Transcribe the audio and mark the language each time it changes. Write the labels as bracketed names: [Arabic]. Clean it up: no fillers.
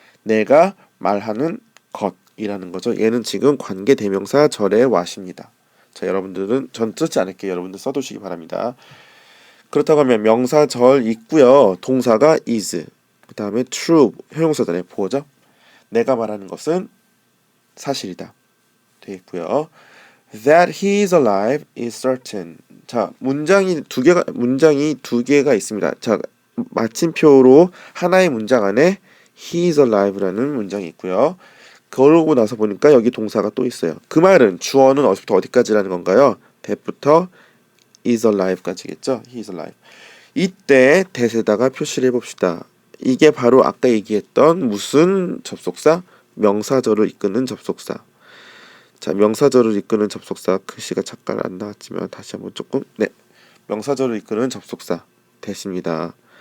[Korean] 내가 말하는 것이라는 거죠. 얘는 지금 관계대명사 절의 what입니다. 자, 여러분들은 전 쓰지 않을게요. 여러분들 써두시기 바랍니다. 그렇다고 하면 명사절 있고요. 동사가 is. 그 다음에 true 형용사잖아요. 보호죠. 내가 말하는 것은 사실이다. 되어 있고요. [English] That he is alive is certain. [Korean] 자, 문장이 두 개가 있습니다. 자, 마침표로 하나의 문장 안에 he is alive라는 문장이 있고요. 그러고 나서 보니까 여기 동사가 또 있어요. 그 말은 주어는 어디부터 어디까지라는 건가요? that부터 is alive까지겠죠. [English] He is alive. [Korean] 이때 that에다가 표시를 해봅시다. 이게 바로 아까 얘기했던 무슨 접속사? 명사절을 이끄는 접속사. 자, 명사절을 이끄는 접속사 글씨가 잠깐 안 나왔지만 다시 한번 조금 명사절을 이끄는 접속사 that입니다.